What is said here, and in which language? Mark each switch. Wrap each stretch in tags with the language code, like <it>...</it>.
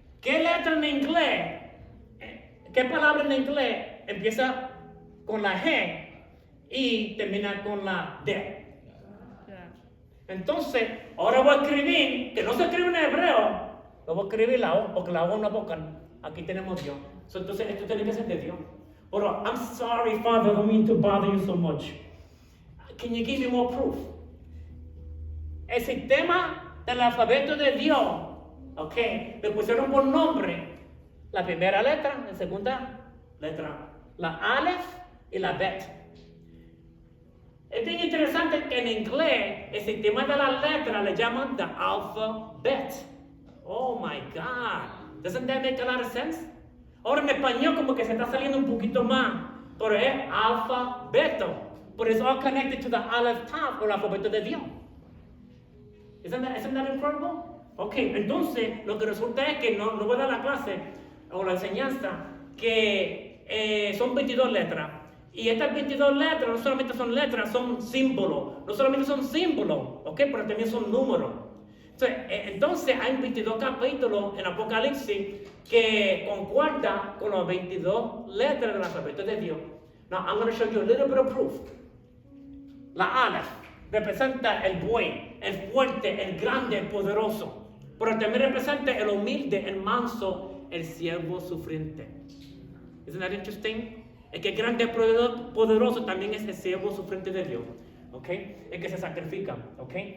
<es>¿Qué letra en inglés, qué palabra en inglés empieza con la G y termina con la D? Entonces, ahora voy a escribir, que no se escribe en hebreo, lo voy a escribir la O, porque la O es una vocal. Aquí tenemos Dios. Entonces, esto tiene que ser de Dios.</es> <en>Pero, I'm sorry, Father, I don't mean to bother you so much. Can you give me more proof?</en> <es>El sistema del alfabeto de Dios, ok, le pusieron por nombre la primera letra, la segunda letra, la Aleph y la Bet. Es bien interesante que en inglés el sistema de las letras le llaman the alphabet.</es> <en>Oh my God, doesn't that make a lot of sense?</en> <es>Ahora en español como que se está saliendo un poquito más, pero es alfabeto,</es> <en>but it's all connected to the Aleph Tav,</en> <es>o el alfabeto de Dios.</es> <en>Isn't that incredible?</en> <es>Ok, entonces lo que resulta es que no voy a dar la clase o la enseñanza que son 22 letras. Y estas 22 letras no solamente son letras, son símbolos. No solamente son símbolos, ok, pero también son números. Entonces hay 22 capítulos en Apocalipsis que concuerdan con las 22 letras del alfabeto de Dios.</es> <en>Now I'm going to show you a little bit of proof.</en> <es>La Aleph representa el buey, el fuerte, el grande, el poderoso. Pero también representa el humilde, el manso, el siervo sufriente.</es> <en>Isn't that interesting?</en> <es>El que es grande y poderoso también es el siervo sufriente de Dios. ¿Ok? El que se sacrifica. ¿Ok?</es>